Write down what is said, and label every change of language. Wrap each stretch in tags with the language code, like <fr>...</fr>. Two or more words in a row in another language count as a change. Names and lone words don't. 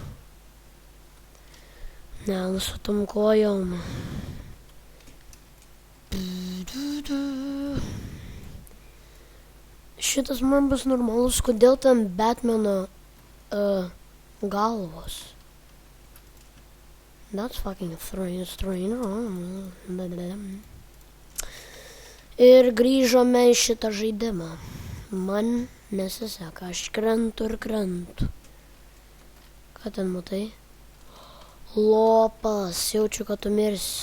<lt>Ne, su tom kojom. Šitas man bus normalus, kodėl ten Batmano galvos.</lt> <en>That's fucking strange.</en> <lt>Ir grįžome į šitą žaidimą. Man nesiseka, aš krentu ir krentu. Ką ten matai? Lopas, jaučiu, kad tu mirsi.</lt>